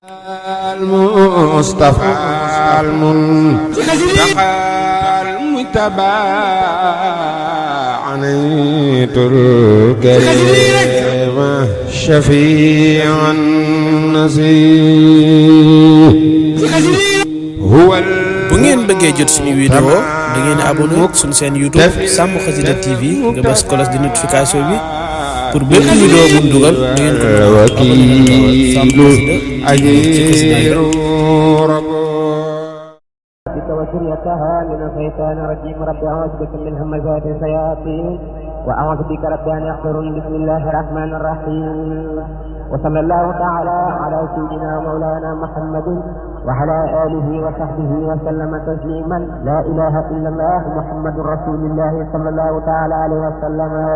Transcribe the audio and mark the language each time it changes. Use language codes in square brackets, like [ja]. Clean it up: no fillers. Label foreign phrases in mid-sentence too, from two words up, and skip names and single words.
[ar] المصطفى المنتقى المجتبى عنيت الكريم شفيع النزيه هو [wo] bu ngeen bëggee jot suñu vidéo da ngeen di abonné suñu chaîne YouTube Sàmm Xasida TV nga bës [fr] cloche de notification [wo] bi pour bépp vidéo bu ñu dugal da ngeen ko wakiilu ajiiru [ar] بك وذريتها من الشيطان الرجيم رب أعوذ بك من همزات الشياطين وأعوذ بك رب أن يحضرون بسم الله الرحمن الرحيم وصلى الله تعالى على سيدنا مولانا محمد وعلى آله وصحبه وسلم تسليما لا إله إلا الله محمد رسول الله صلى الله تعالى عليه وسلم